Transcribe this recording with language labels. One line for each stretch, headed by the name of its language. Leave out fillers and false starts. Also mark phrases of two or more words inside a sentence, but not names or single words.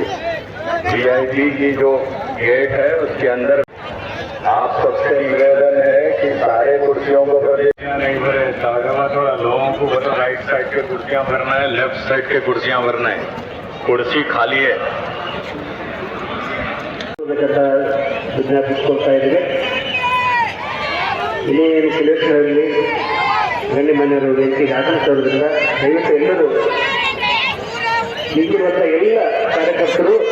Hindi: वीआईपी की जो गेट है उसके अंदर आप सबसे निवेदन है कि सारे कुर्सियों को भरिए। नहीं भरे थोड़ा लोगों को बता,
English: right side
Hindi: के कुर्सियां भरना है,
English: left side
Hindi: के कुर्सियां भरना है। कुर्सी खाली है.
Kannada: ವಿಜ್ಞಾಪಿಸಿಕೊಳ್ತಾ ಇದ್ದೇವೆ. ಇನ್ನೇನು ಸುಲೇಶ್ವರಲ್ಲಿ ಗಣ್ಯ ಮನೆಯವರು ವೇದಿಕೆಗೆ ಆಗಮಿಸಿರೋದ್ರಿಂದ ದಯವಿಟ್ಟು ಎಲ್ಲರೂ ಈಗಿರುವಂಥ ಎಲ್ಲ ಕಾರ್ಯಕರ್ತರು